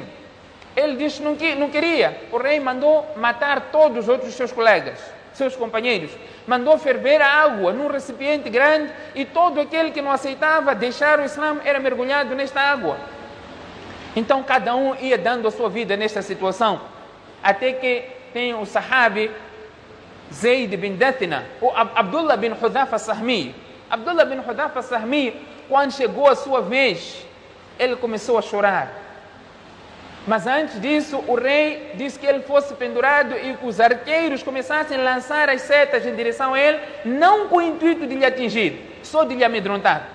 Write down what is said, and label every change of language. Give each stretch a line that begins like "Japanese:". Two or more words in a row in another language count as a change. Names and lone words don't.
Portuguese: Ele disse que não queria. O rei mandou matar todos os outros seus colegas, seus companheiros. Mandou ferver a água num recipiente grande e todo aquele que não aceitava deixar o Islã era mergulhado nesta água. Então cada um ia dando a sua vida nesta situação, até que tem o sahabi Zayd bin Dathina, o Abdullah bin Hudhafa as-Sahmi. Abdullah bin Hudhafa as-Sahmi, quando chegou a sua vez, ele começou a chorar. Mas antes disso, o rei disse que ele fosse pendurado e que os arqueiros começassem a lançar as setas em direção a ele, não com o intuito de lhe atingir, só de lhe amedrontar.